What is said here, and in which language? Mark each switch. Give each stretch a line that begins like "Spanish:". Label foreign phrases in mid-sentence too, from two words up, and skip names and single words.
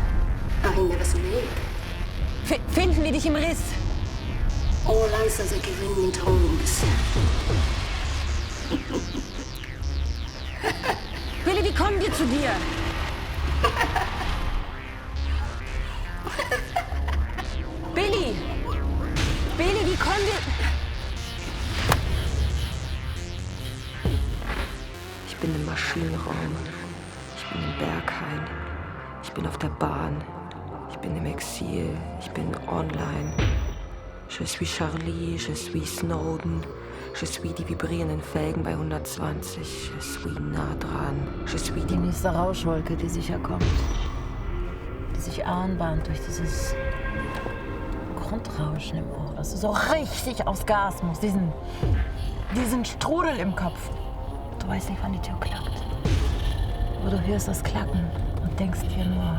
German: Finden wir dich im Riss?
English: All answers are given in tongues.
German: Billy, wie kommen wir zu dir? Billy! Billy, wie kommen wir... Ich bin im Maschinenraum. Ich bin im Berghain. Ich bin auf der Bahn. Ich bin im Exil. Ich bin online.
French: Je suis Charlie, je suis Snowden. Je suis
German: die vibrierenden Felgen bei 120.
French: Je suis
German: nah dran.
French: Je suis
German: die nächste Rauschwolke, die sicher kommt. Die sich anbahnt durch dieses Grundrauschen im Ohr, dass du so richtig aufs Gas musst. Diesen Strudel im Kopf. Du weißt nicht, wann die Tür klackt. Aber du hörst das Klacken und denkst dir nur...